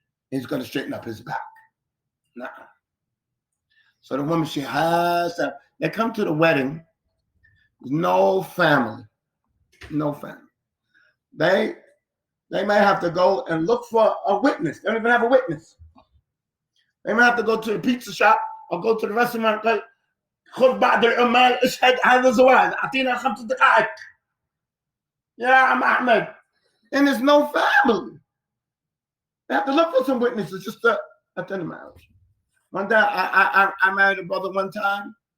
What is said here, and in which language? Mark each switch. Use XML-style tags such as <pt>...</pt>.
<en>He's gonna straighten up his back. Nah. So the woman, she has that. They come to the wedding, no family. No family. They may have to go and look for a witness. They don't even have a witness. They may have to go to the pizza shop or go to the restaurant.</en> <ar>خذ بعض العمال اشهد هذا زواج اعطينا 5 دقائق يا عم احمد.</ar> <en>And there's no family. They have to look for some witnesses just to attend the marriage. One day I married a brother one time.</en>